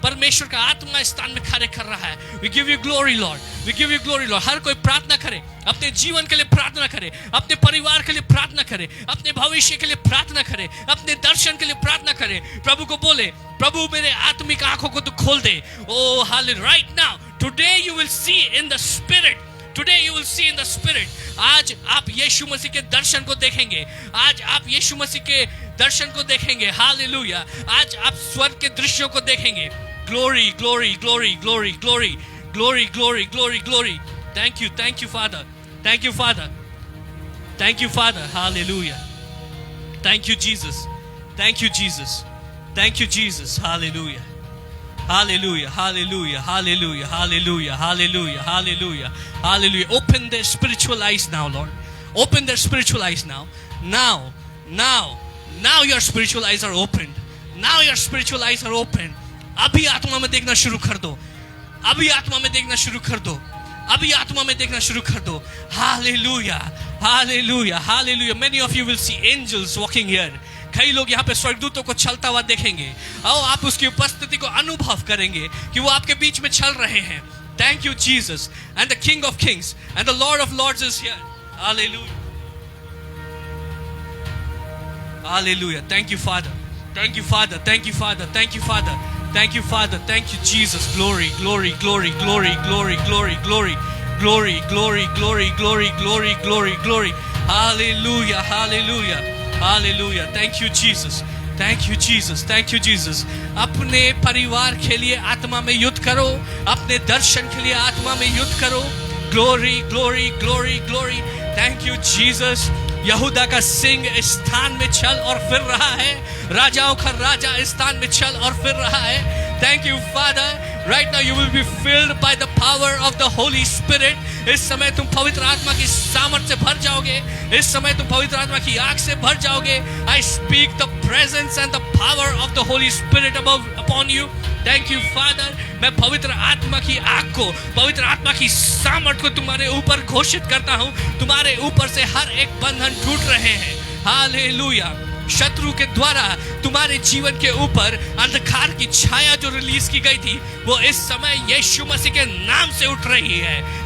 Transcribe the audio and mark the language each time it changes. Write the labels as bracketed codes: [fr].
[hi] परमेश्वर का आत्मा इस स्थान में कार्य कर रहा है. [en] We give you glory lord. [hi] We give you glory Lord. हर कोई प्रार्थना करे. अपने जीवन के लिए प्रार्थना करे. अपने परिवार के लिए प्रार्थना करे. अपने भविष्य के लिए प्रार्थना करे. अपने दर्शन के लिए प्रार्थना करे. प्रभु को बोले, प्रभु मेरे आत्मिक आंखों को तू खोल दे. ओ hallelujah. [en] Right now Today you will see in the spirit. Today you will see in the spirit. [hi] आज आप यीशु मसीह के दर्शन को देखेंगे. आज आप यीशु मसीह के दर्शन को देखेंगे. हालेलुया. आज आप स्वर्ग के दृश्यों को देखेंगे. [en] Glory, glory, glory, glory, glory, glory, glory, glory, glory. Thank you, Father. Thank you, Father. Thank you, Father. Hallelujah. Thank you, Jesus. Thank you, Jesus. Thank you, Jesus. Hallelujah. Hallelujah, hallelujah, hallelujah, hallelujah, hallelujah, hallelujah, hallelujah. Open their spiritual eyes now, Lord. Open their spiritual eyes now. Now your spiritual eyes are opened. Now your spiritual eyes are opened. [hi] अभी आत्मा में देखना शुरू कर दो. अभी आत्मा में देखना शुरू कर दो. अभी आत्मा में देखना शुरू कर दो. [en] Hallelujah, hallelujah, hallelujah. Many of you will see angels walking here. [hi] कई लोग यहाँ पे स्वर्गदूतों को चलता हुआ देखेंगे. आओ आप उसकी उपस्थिति को अनुभव करेंगे कि वो आपके बीच में चल रहे हैं. [en] Thank you, Jesus. And the King of Kings and the Lord of Lords is here. Hallelujah. Hallelujah. Thank you, Father. Thank you, Father. Thank you, Father. Thank you, Father. Thank you, Father. Thank you, Jesus. Glory, glory, glory, glory, glory, glory, glory, glory, glory, glory, glory, glory, glory, glory. Hallelujah. Hallelujah. Hallelujah. Thank you, Jesus. Thank you, Jesus. Thank you, Jesus. [hi] अपने परिवार के लिए आत्मा में युद्ध करो. अपने दर्शन के लिए आत्मा में युद्ध करो. [en] Glory, glory, glory, glory. Thank you, Jesus. [hi] यहूदा का सिंह इस स्थान में चल और फिर रहा है. राजाओं का राजा इस स्थान में चल और फिर रहा है. [en] Thank you, Father. Right now you will be filled by the power of the Holy Spirit. [hi] इस समय तुम पवित्र आत्मा की सामर्थ से भर जाओगे. इस समय तुम पवित्र आत्मा की आग से भर जाओगे. [en] I speak the presence and the power of the Holy Spirit upon you. Thank you, Father. [hi] मैं पवित्र आत्मा की आग को, पवित्र आत्मा की सामर्थ को तुम्हारे ऊपर घोषित करता हूँ. तुम्हारे ऊपर से हर एक बंधन टूट रहे हैं. हालेलुया. शत्रु के द्वारा तुम्हारे जीवन के ऊपर अंधकार की छाया जो रिलीज की गई थी, वो इस समय यीशु मसीह के नाम से उठ रही है.